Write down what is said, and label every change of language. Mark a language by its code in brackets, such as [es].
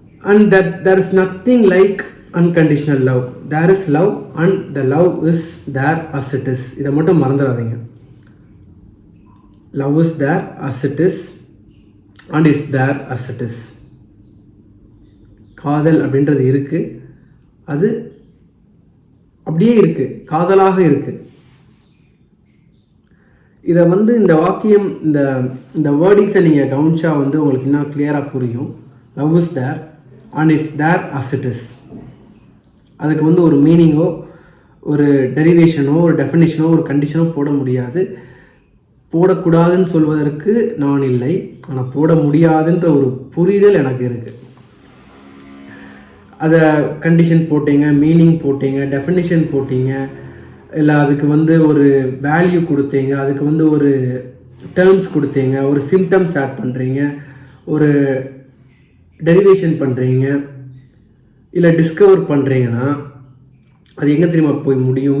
[en] And that there is nothing like unconditional love. There is love and the love is there as it is. [ta] இதை மட்டும் மறந்துடாதீங்க. [en] Love is there as it is and it's there as it is. [ta] காதல் அப்படின்றது இருக்கு, அது அப்படியே இருக்கு, காதலாக இருக்கு. இதை வந்து இந்த வாக்கியம், இந்த வேர்டிங்ஸை நீங்கள் கவனிச்சா வந்து உங்களுக்கு இன்னும் கிளியராக புரியும். [en] Love is there and it's there as it is. [ta] அதுக்கு வந்து ஒரு மீனிங்கோ, ஒரு டெரிவேஷனோ, ஒரு டெஃபினேஷனோ, ஒரு கண்டிஷனோ போட முடியாது. போடக்கூடாதுன்னு சொல்வதற்கு நான் இல்லை, ஆனால் போட முடியாதுன்ற ஒரு புரிதல் எனக்கு இருக்குது. அதை கண்டிஷன் போட்டீங்க, மீனிங் போட்டீங்க, டெஃபினேஷன் போட்டீங்க, இல்லை அதுக்கு வந்து ஒரு வேல்யூ கொடுத்தீங்க, அதுக்கு வந்து ஒரு டேர்ம்ஸ் கொடுத்தீங்க, ஒரு சிம்டம்ஸ் ஆட் பண்ணுறீங்க, ஒரு டெரிவேஷன் பண்ணுறீங்க, இல்லை டிஸ்கவர் பண்ணுறீங்கன்னா அது எங்கே தெரியுமா போய் முடியும்?